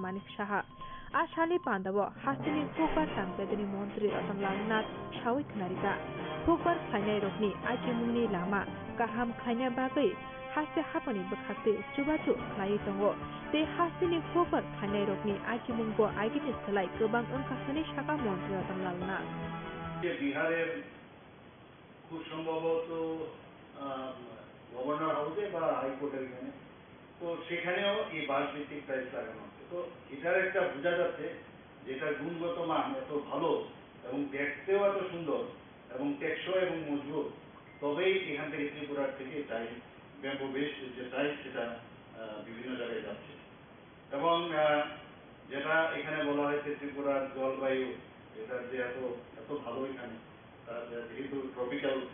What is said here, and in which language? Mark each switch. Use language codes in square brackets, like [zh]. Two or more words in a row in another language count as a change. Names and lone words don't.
[trp] Manik Shaha Asani Pandawa Hastini Hukbar Tangbedini Montri Ratanlal Nas Shawi Knarika Hukbar Khainai Rokni Ajimuni Lama Kaham Khaina Bagai Hasti Hapani Bakhakte Chubachu Khlai Tongo Te Hastini Hukbar Khainai Rokni Ajimungbo Aigini Salai Gobang Engkasani Shaka Montri Ratanlal Nas [bn] বিহারের খুব সম্ভবত গভর্নর হাউসে বা হাইকোর্টের এখানে তো সেখানেও এই বাস ভিত্তিক প্রাইস লাগানো হচ্ছে তো এটার একটা বোঝা যাচ্ছে যেটা গুণগত মান এত ভালো এবং দেখতেও এত সুন্দর এবং টেকসই এবং মজবুত তবেই এখান থেকে ত্রিপুরার থেকে টাইল [en] bamboo base [bn] যে টাইল সেটা বিভিন্ন জায়গায় যাচ্ছে এবং যেটা এখানে বলা হয়েছে ত্রিপুরার জলবায়ু এটা যে এত ভালো এখানে যেহেতু ট্রপিক্যাল